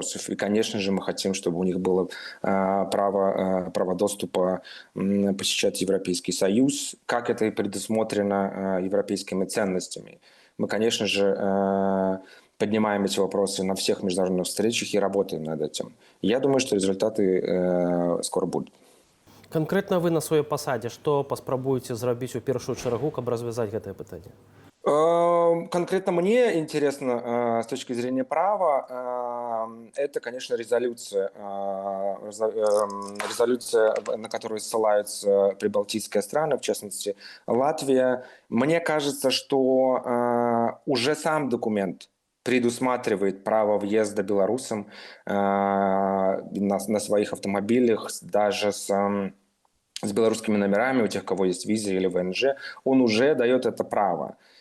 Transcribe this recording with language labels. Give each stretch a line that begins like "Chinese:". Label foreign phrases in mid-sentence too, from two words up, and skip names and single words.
Russian: И, конечно же, мы хотим, чтобы у них было право доступа посещать Европейский Союз, как это и предусмотрено европейскими ценностями. Мы, конечно же, поднимаем эти вопросы на всех международных встречах и работаем над этим. Я думаю, что результаты скоро будут. Конкретно вы на своей
Belarusian: посаде, что паспрабуеце зрабіць у першую чаргу, каб развязаць гэтае пытанне?
Russian: Конкретно мне интересно с точки зрения права, это, конечно, резолюция, на которую ссылаются прибалтийские страны, в частности Латвия. Мне кажется, что уже сам документ предусматривает право въезда белорусам на своих автомобилях, даже с белорусскими номерами, у тех, у кого есть виза или ВНЖ, он уже дает это право.